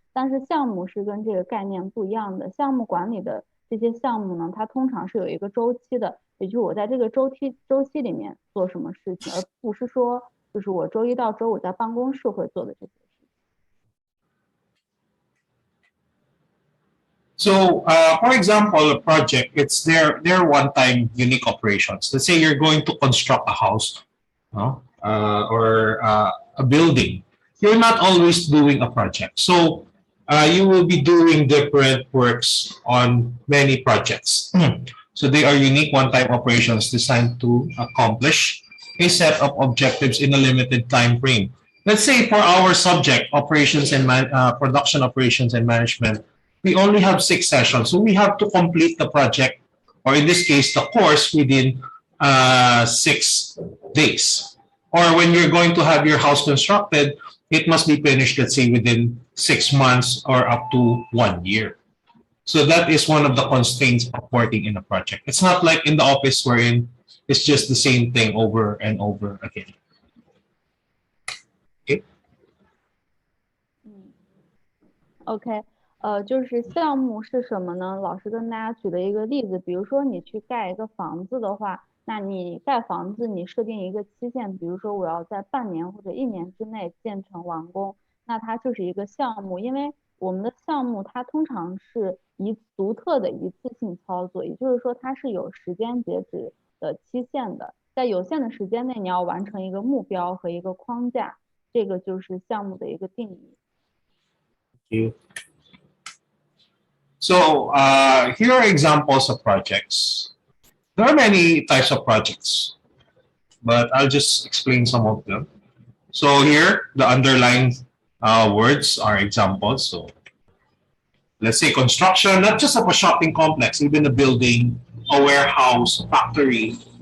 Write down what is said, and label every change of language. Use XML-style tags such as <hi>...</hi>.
<zh>但是项目是跟这个概念不一样的，项目管理的这些项目呢，它通常是有一个周期的，也就是我在这个周期里面做什么事情，而不是说就是我周一到周五在办公室会做的这些事情。</zh> <en>So, for example, a project, it's their one-time unique operations. Let's say you're going to construct a house or a building. You're not always doing a project. So, you will be doing different works on many projects. So they are unique one-time operations designed to accomplish a set of objectives in a limited time frame. Let's say for our subject, production operations and management, we only have 6 sessions. So we have to complete the project, or in this case, the course within 6 days. Or when you're going to have your house constructed, it must be finished, let's say, within 6 months or up to 1 year. So that is one of the constraints of working in a project. It's not like in the office wherein it's just the same thing over and over again. Okay.</en> <zh>OK，就是项目是什么呢？老师跟大家举了一个例子，比如说你去盖一个房子的话，那你盖房子，你设定一个期限，比如说我要在半年或者1年之内建成完工，那它就是一个项目。因为我们的项目它通常是独特的一次性操作，也就是说它是有时间截止的期限的，在有限的时间内你要完成一个目标和一个框架，这个就是项目的一个定义。</zh> <en>So here are examples of projects. There are many types of projects, but I'll just explain some of them. So here, the underlined words are examples. So let's say construction, not just of a shopping complex, even a building, a warehouse, factory.</en>